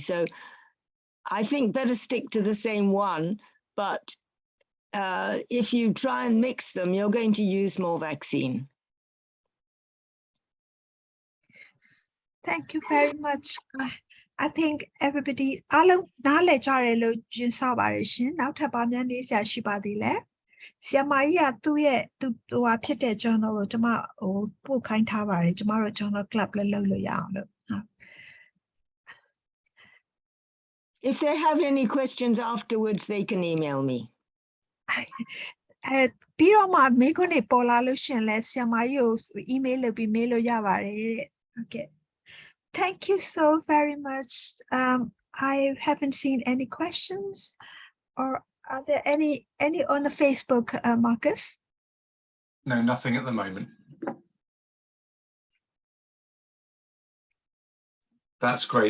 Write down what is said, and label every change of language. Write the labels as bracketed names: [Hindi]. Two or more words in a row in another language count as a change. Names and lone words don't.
[English] So I think better stick to the same one, but if you try and mix them, you're going to use more vaccine. Thank you very much. I think everybody [Burmese] အားလုံးနားလည်ကြတယ်လို့ယူဆပါတယ်ရှင်။နောက်ထပ်ဘာများနေဆရာရှိပါသေးလဲ။ဆရာမကြီးကသူ့ရဲ့ဟိုဟာဖြစ်တဲ့ journal ကိုကျွန်မပို့ခိုင်းထားပါတယ်။ကျွန်မတို့ [English] journal club [Burmese] လည်းလုပ်လို့ရအောင်လို့ [English] If they have any questions afterwards, they can email me. [Burmese] ပြီးတော့မှမေးခွန်းတွေပေါ်လာလို့ရှင်လဲဆရာမကြီးကို email လုပ်ပြီးမေးလို့ရပါတယ်တဲ့။ Okay. [English] Thank you so very much. I haven't seen any questions, or are there any on the Facebook, Marcus? No, nothing at the moment. That's great.